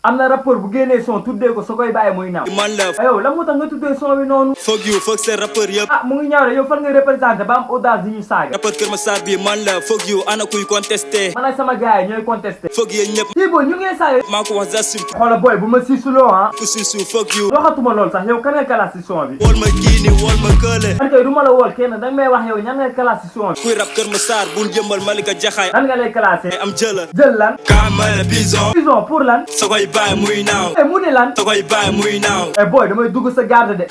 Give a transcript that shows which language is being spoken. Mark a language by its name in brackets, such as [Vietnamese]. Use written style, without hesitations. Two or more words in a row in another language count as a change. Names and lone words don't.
[Wolof] am na rappeur bu génnee son tuddee ko soo koy bàyyi muy naaw. man la yow lan moo tax nga tuddee son bi noonu. [English] fuck you [Wolof] fuck seen rappeur yëpp. ah mu ngi ñaaw de yow fan nga représenté ba am audace di ñu saaga. rappeur Kër Massar bi man la [English] fuck you [Wolof] ana kuy contesté. man ak sama gars yi ñooy contesté. fuck yéen ñëpp. kii booy ñu ngi saaga. maa ko wax Zassim. xoola booy bu ma siisuloo ah. ku siisu [English] fuck you. [Wolof] waxatuma lool sax yow kan nga classe si son bi. wool ma kii nii wool ma kële. man kay du ma la wool kenn danga may wax yow ñan nga classe si son bi. kuy rap Kër Massar bul jëmbal Malika Jaxaay. lan nga lay classé. am jëla. jël lan. kaamala bison. bison pour lan. soo koy bàyyi muy naaw. mu ne lan. soo koy bàyyi muy naaw. booy damay dugg sa garde de.